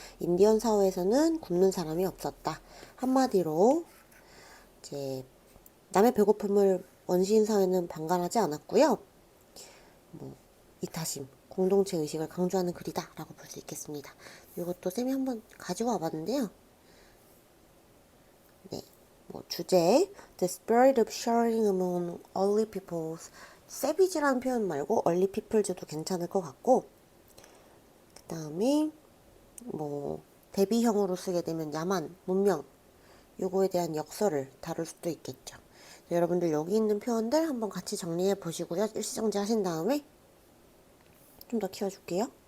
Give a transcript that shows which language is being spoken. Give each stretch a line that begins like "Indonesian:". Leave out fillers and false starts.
Korean: 인디언 사회에서는 굶는 사람이 없었다. 한마디로 이제 남의 배고픔을 원시인 사회는 방관하지 않았고요. 이타심, 공동체 의식을 강조하는 글이다라고 볼 수 있겠습니다. 이것도 쌤이 한번 가지고 와봤는데요. 네, 주제
English: The spirit of sharing among early peoples.
Korean: savage라는 표현 말고
English: early peoples
Korean: 도 괜찮을 것 같고 그 다음에 대비형으로 쓰게 되면 야만, 문명 요거에 대한 역설을 다룰 수도 있겠죠. 여러분들 여기 있는 표현들 한번 같이 정리해 보시고요. 일시정지 하신 다음에 좀 더 키워줄게요.